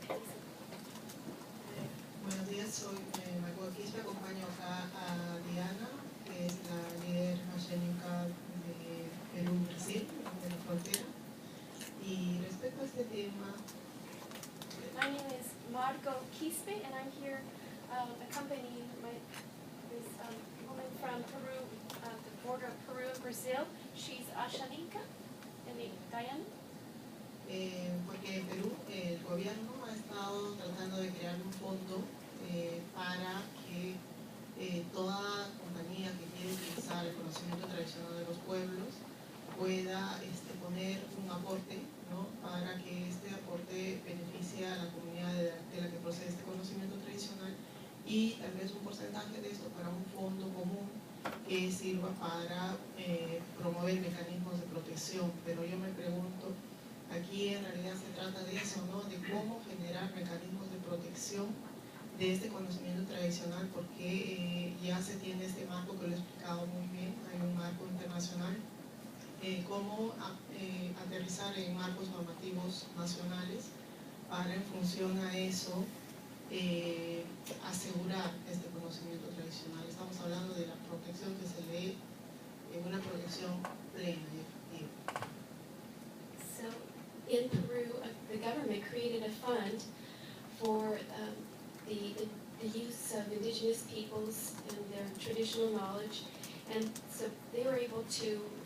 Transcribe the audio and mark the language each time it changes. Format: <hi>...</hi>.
<es>Buenos días, soy Michael Quispe, acompaño acá a Diana, que es la líder mashénica de Perú-Brasil, de la frontera. Y respecto a este tema...</es> <en>My name is Margot Quispe, and I'm here accompanying this woman from Peru, the border of Peru and Brazil. She's Ashaninka, and Diana.</en> <es>Porque en Perú el gobierno ha estado tratando de crear un fondo para que toda compañía que quiere utilizar el conocimiento tradicional de los pueblos pueda poner un aporte, ¿no? Para que este aporte beneficie a la comunidad de la que procede este conocimiento tradicional, y tal vez un porcentaje de esto para un fondo común que sirva para promover mecanismos de protección. Pero yo me pregunto, aquí en realidad se trata de eso, ¿no? De cómo generar mecanismos de protección de este conocimiento tradicional, porque ya se tiene este marco que lo he explicado muy bien, hay un marco internacional, cómo aterrizar en marcos normativos nacionales para, en función a eso, asegurar este conocimiento tradicional. Estamos hablando de la protección que se lee en una protección plena y efectiva.</es> <en>So, in Peru, the government created a fund for the use of indigenous peoples and their traditional knowledge, and so they were able to</en>